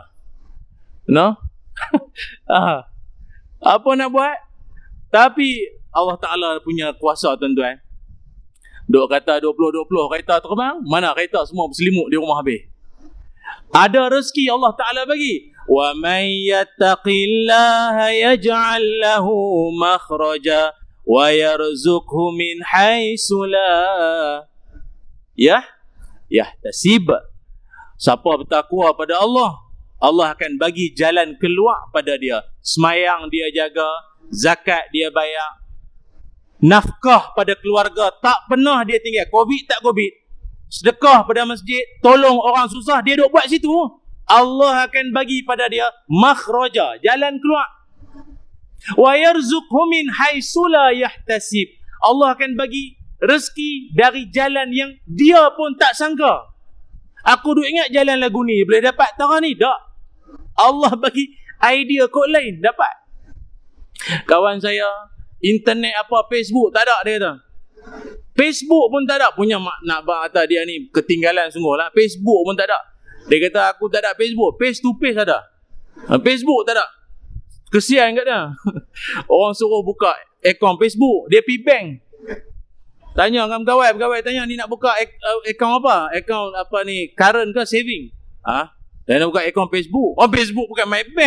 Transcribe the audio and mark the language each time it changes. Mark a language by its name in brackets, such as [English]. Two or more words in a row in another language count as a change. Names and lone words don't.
[Malay] No? Apa nak buat? Tapi Allah Ta'ala punya kuasa tuan-tuan. Duk kata 20-20 kereta terbang, mana kereta semua berselimut di rumah habis. Ada rezeki Allah Ta'ala bagi. [Arabic] ومن يتق الله يجعل له مخرجا ويرزقه من حيث لا يحتسب. [Malay] Siapa bertakwa pada Allah, Allah akan bagi jalan keluar pada dia. Semayang dia jaga, zakat dia bayar, nafkah pada keluarga tak pernah dia tinggal. Covid tak Covid, sedekah pada masjid, tolong orang susah, dia duk buat situ. Allah akan bagi pada dia makhraja, jalan keluar. [Arabic] ويرزقه من حيث لا يحتسب. [Malay] Allah akan bagi rezeki dari jalan yang dia pun tak sangka. Aku duk ingat jalan lagu ni boleh dapat tarah ni. Tak. Allah bagi idea kod lain dapat. Kawan saya, internet apa, Facebook tak ada dia kata. Facebook pun tak ada. Punya nak kata dia ni ketinggalan sungguh lah. Facebook pun tak ada. Dia kata aku tak ada Facebook. [English] Face to face [Malay] ada. Facebook tak ada. Kesian kat dia. Orang suruh buka akaun Facebook, dia pergi bank. Tanya dengan pegawai tanya ni nak buka akaun apa? Akaun apa ni? Current ke saving? Dia nak buka akaun Facebook. Oh, Facebook bukan [English] my bank.